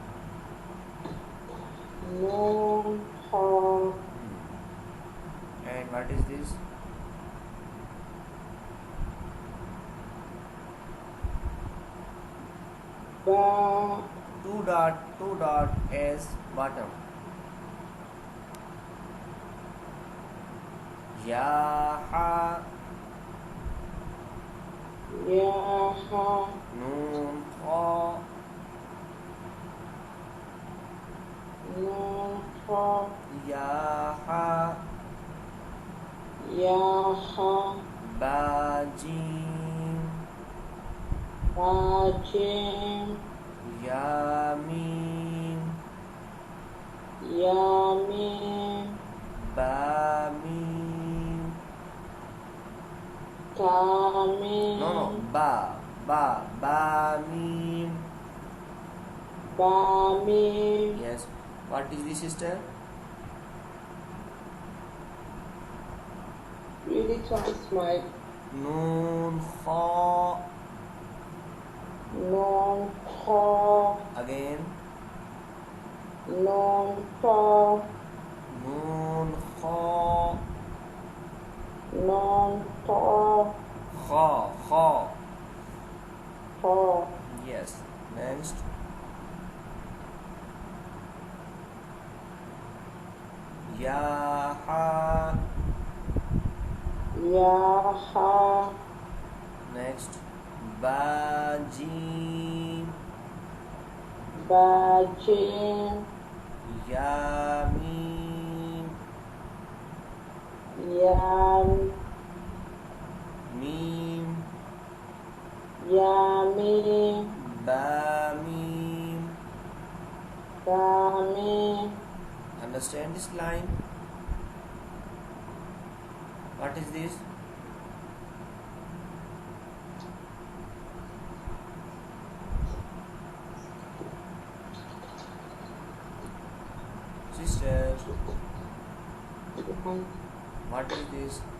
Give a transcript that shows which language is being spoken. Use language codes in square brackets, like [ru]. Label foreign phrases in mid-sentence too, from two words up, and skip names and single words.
[ar] نون، ها, [en] And what is this? [ar] ba, [en] Two dot as bottom. [ar] يا، ها, يا، ها, نون، فا. نون، ها, يا، ها, يا، ها, با، جيم. با، جيم, Ya, mim. يا ميم, با ميم. ta [en] No, [ar] mim, با ميم. با ميم, [en] Yes. What is this, sister? really twice my [ar] نون، خا. نون خا, [en] Again. [ar] نون تا, نون، خا. نون تا, Kha. ta, [en] Yes. Next. [ar] يا ها. يا ها, [en] Next. [ar] با جيم. با جيم, يا ميم. ya Mim. يا ميم, با ميم. با ميم, [en] Understand this line? What is this? Sister, what is this?